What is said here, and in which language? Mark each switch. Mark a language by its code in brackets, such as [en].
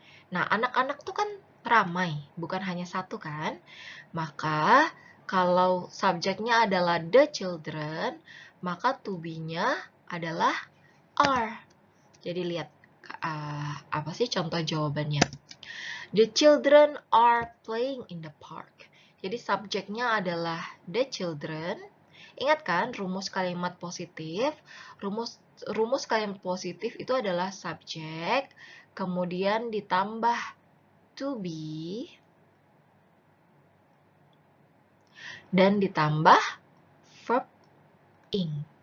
[id] Nah, anak-anak tuh kan ramai, bukan hanya satu kan? Maka, kalau subjeknya adalah the children, maka to be-nya adalah are. Jadi lihat, apa sih contoh jawabannya? [en] The children are playing in the park. [id] Jadi subjeknya adalah the children. Ingat kan rumus kalimat positif? Rumus kalimat positif itu adalah subjek, kemudian ditambah to be, dan ditambah verb ing.